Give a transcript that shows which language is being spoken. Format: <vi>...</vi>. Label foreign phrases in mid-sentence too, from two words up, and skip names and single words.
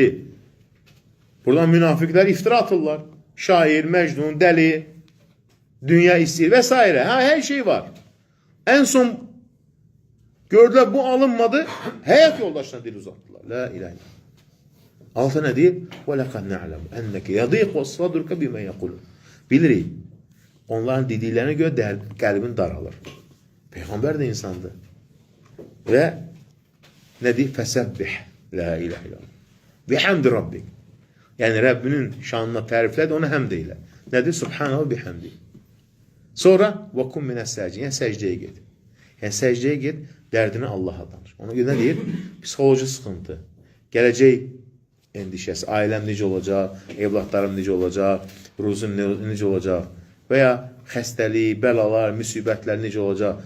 <az>Buradan münafiqlər iftira atırlar. Şair, məcnun, dəli, dünya istəyir və s. Hər şey var. En son gördülər bu alınmadı, həyat yoldaşına dil uzatdılar.</az> <ar>لا إله إلا الله.</ar> <az>Altı nə deyir?</az> <ar>وَلَقَدْ نَعْلَمُ أَنَّكَ يَضِيقُ صَدْرُكَ بِمَا يَقُولُونَ.</ar> <az>Bilirik. Onların dediklərinə görə qəlbin daralır. Peyğəmbər də insandır. Və nə deyir?</az> <ar>فَسَبِّحْ لا إله إلا الله. بِحَمْدِ رَبِّكَ.</ar> <az>Yəni Rəbbinin şanına təriflədi, onu həmd eylə.</az> <ar>Nədir? سبحانه بحمده. Sonra وَكُمْ مِنَ السَّاجِدِينَ.</ar> <az>Yəni səcdəyə get. Yəni səcdəyə get, dərdini Allaha danış. Ona görə nə deyir? Psixoloji sıxıntı, gələcək endişəsi, ailəm necə olacaq, evlatlarım necə olacaq, ruzum necə olacaq və ya xəstəlik, bəlalar, müsibətlər necə olacaq.</az>